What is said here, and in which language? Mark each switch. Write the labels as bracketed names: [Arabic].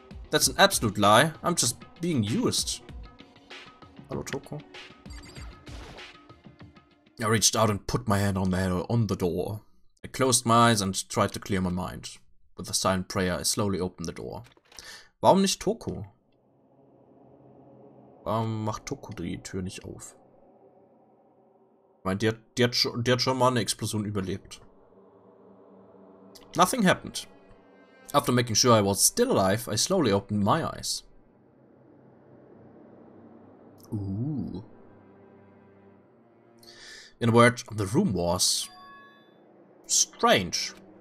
[English] That's an absolute lie. I'm just being used. Hello, Toko. I reached out and put my hand on the door. I closed my eyes and tried to clear my mind. With a silent prayer, I slowly opened the door. [German] Warum nicht Toko? Warum macht Toko die Tür nicht auf? Ich meine, die hat schon mal eine Explosion überlebt. [English] Nothing happened. After making sure I was still alive, I slowly opened my eyes. Ooh. In a word, the room was strange.